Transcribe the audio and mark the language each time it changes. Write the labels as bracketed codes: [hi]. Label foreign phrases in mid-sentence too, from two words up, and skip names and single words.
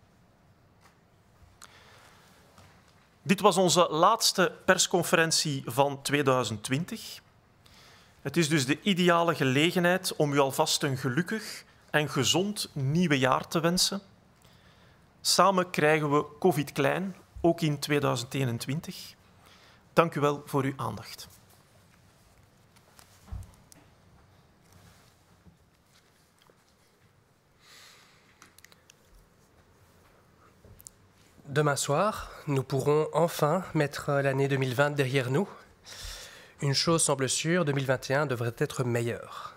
[nl] Dit was onze laatste persconferentie van 2020. Het is dus de ideale gelegenheid om u alvast een gelukkig en gezond nieuwe jaar te wensen. Samen krijgen we COVID klein, ook in 2021. Dank u wel voor uw aandacht. [fr] Demain soir, nous pourrons enfin mettre l'année 2020 derrière nous. Une chose semble sûre, 2021 devrait être meilleur.